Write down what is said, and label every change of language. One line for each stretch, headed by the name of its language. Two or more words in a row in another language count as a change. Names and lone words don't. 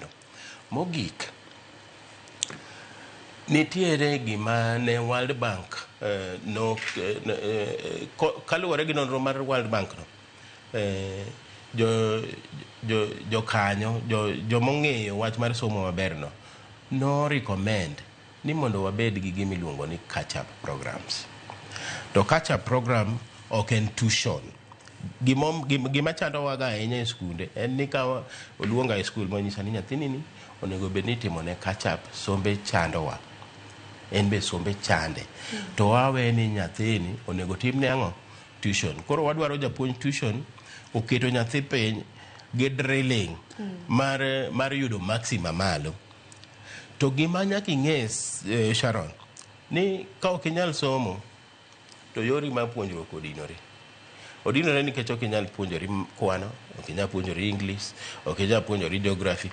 Luo (Kenya and Tanzania): Mogik, nitiere gima ne World Bank kaluwore gi nonro mar World Bank no, jo kanyo, jo mong'eyo wach mar somo maber no no recommend ni mondo wabed gi gimi luongo ni
English: catch-up programs.
Luo (Kenya and Tanzania): To catch-up program ok en tuition. Gima chando waga ahinya e skunde en ni ka oluonga e skul manyisa ni nyathini ni onego bed ni timo ne catch-up, sombe chandowa. En be sombe chande. To wawe ni nyathini onego tim ne ang'o? Tuition. Koro wadwaro japuonj tuition oketo nyathi piny gi drilling mar yudo maxima malo. To gima nyaka ing'e Sharon ni ka ok inyal somo to yori mar puonjruok odinore nikech ok inyal puonjori kwano, ok inyal puonjori English, ok inyal puonjori geography.